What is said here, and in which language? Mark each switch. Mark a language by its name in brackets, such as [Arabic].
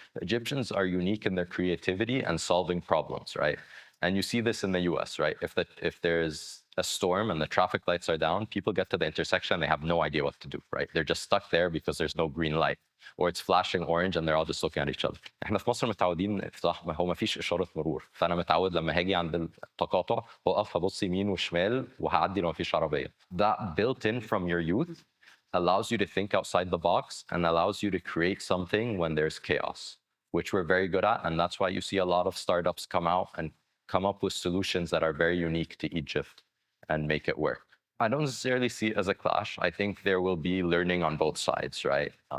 [English] Egyptians are unique in their creativity and solving problems, right? And you see this in the US, right? If there's a storm and the traffic lights are down, people get to the intersection and they have no idea what to do, right? They're just stuck there because there's no green light, or it's flashing orange and they're all just looking at each other. [Arabic] احنا في مصر متعودين صح هو ما فيش اشاره مرور، فانا متعود لما هاجي عند التقاطع هقف هبص يمين وشمال وهعدي لو ما فيش عربيه. [English] That built in from your youth allows you to think outside the box and allows you to create something when there's chaos, which we're very good at. And that's why you see a lot of startups come out and come up with solutions that are very unique to Egypt and make it work. I don't necessarily see it as a clash. I think there will be learning on both sides, right?